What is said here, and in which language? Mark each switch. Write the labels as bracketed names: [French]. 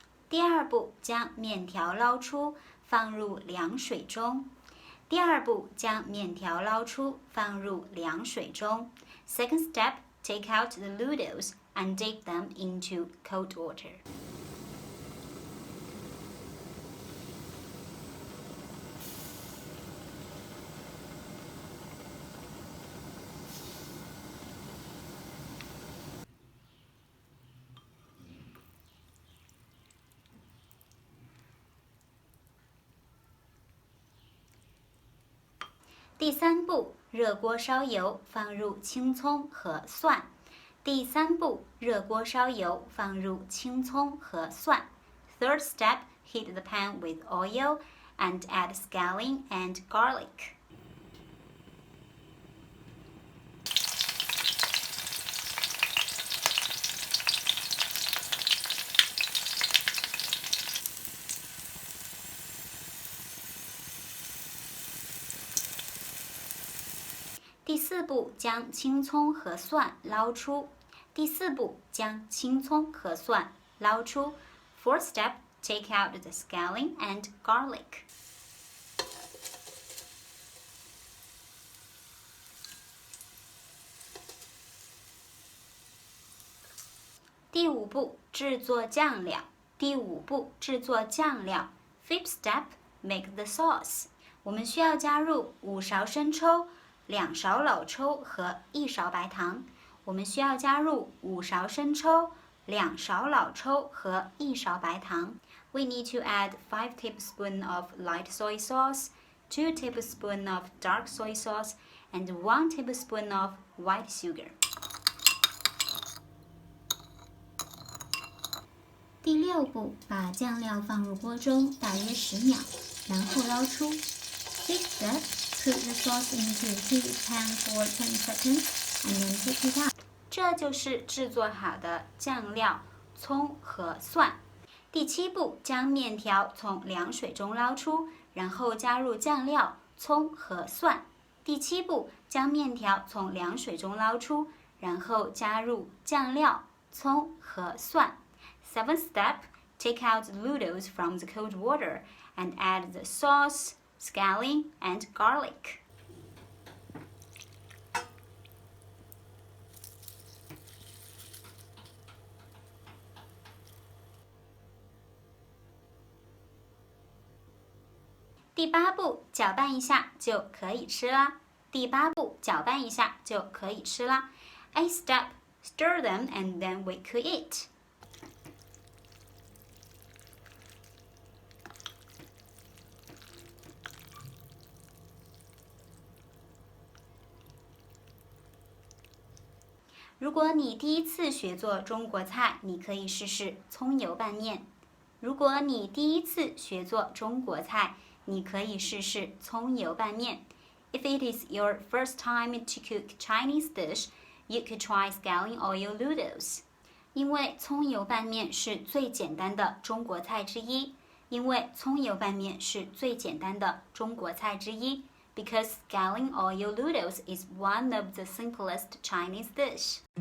[Chinese] 第二步，将面条捞出，放入凉水中。第二步，将面条捞出，放入凉水中。 [English] Second step, take out the noodles and dip them into cold water. [Chinese] 第三步，热锅烧油，放入青葱和蒜。第三步，热锅烧油，放入青葱和蒜。 [English] Third step, heat the pan with oil and add scallion and garlic. [Chinese] 第四步，将青葱和蒜捞出。第四步，将青葱和蒜捞出。 [English] Fourth step, take out the scallion and garlic. [Chinese] 第五步，制作酱料。第五步，制作酱料。 [English] Fifth step, make the sauce. [Chinese] 我们需要加入5勺生抽。 2勺老抽和1勺白糖，我们需要加入5勺生抽、2勺老抽和1勺白糖。 [English] We need to add 5 tablespoons of light soy sauce, 2 tablespoons of dark soy sauce, and 1 tablespoon of white sugar. [Chinese] 第六步，把酱料放入锅中，大约10秒，然后捞出。 [English] Sixth step, put the sauce into a heated pan for 10 seconds and then take it out. [Chinese] 这就是制作好的酱料、葱和蒜。第七步，将面条从凉水中捞出，然后加入酱料、葱和蒜。第七步，将面条从凉水中捞出，然后加入酱料、葱和蒜。 [English] Seventh step, take out the noodles from the cold water and add the sauce, scallion, and garlic. [Chinese] 第八步，搅拌一下就可以吃啦。第八步，搅拌一下就可以吃啦。 [English] Eighth step, stir them and then we could eat. [Chinese] 如果你第一次学做中国菜，你可以试试葱油拌面。如果你第一次学做中国菜，你可以试试葱油拌面。 [English] If it is your first time to cook Chinese dish, you could try scallion oil noodles. [Chinese] 因为葱油拌面是最简单的中国菜之一。因为葱油拌面是最简单的中国菜之一。 [English] Because scallion oil noodles is one of the simplest Chinese dish.